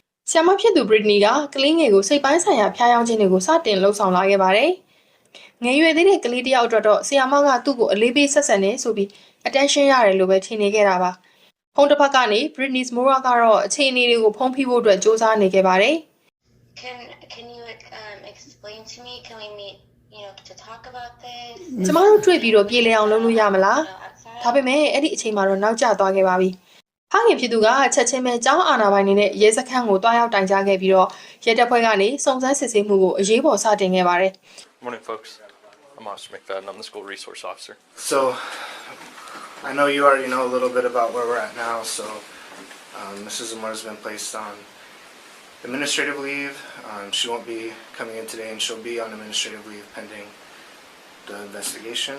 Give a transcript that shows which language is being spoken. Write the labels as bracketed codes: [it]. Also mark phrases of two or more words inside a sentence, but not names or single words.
[my] ဆရာမဖြစ်သူ Britney ကကလေးငယ်ကိုစိတ်ပိုင်းဆိုင်ရာဖျားယောင်းခြင်းတွေကိုစတင်လှုပ်ဆောင်လာခဲ့ပါတယ်။ငယ်ရွယ်သေးတဲ့ကလေးတစ်ယောက်အတွက်တော့ဆရာမကသူ့ကိုအလေးပေးဆက်ဆံနေဆိုပြီး attention ရတယ်လို့ပဲထင်နေခဲ့တာပါ။ဖုန်းတစ်ဖက်ကနေ Britney Mora ကတော့အခြေအနေတွေကိုဖုံးဖိဖို့အတွက်စ조사နေခဲ့ပါတယ်။ [en] Can you explain to me? Can we meet, to talk about this? [my] ကျမတို့တွေ့ပြီးတော့ပြေလည်အောင်လုပ်လို့ရမလား။ဒါပေမဲ့အဲ့ဒီအချိန်မှာတော့နောက်ကျသွားခဲ့ပါပြီ။ဖခင်ဖြစ်သူကချက်ချင်းပဲကျောင်းအာဏာပိုင်တွေနဲ့ရဲစခန်းကိုတွားရောက်တိုင်ကြားခဲ့ပြီးတော့ရဲတပ်ဖွဲ့ကနေစုံစမ်းစစ်ဆေးမှုကိုအရေးပေါ်စတင်ခဲ့ပါတယ်။ [en] Morning, folks. I'm Officer McFadden. I'm the school resource officer. So, I know you already know a little bit about where we're at now, so Mrs. Zamora has been placed on administrative leave. She won't be coming in today, and she'll be on administrative leave pending the investigation.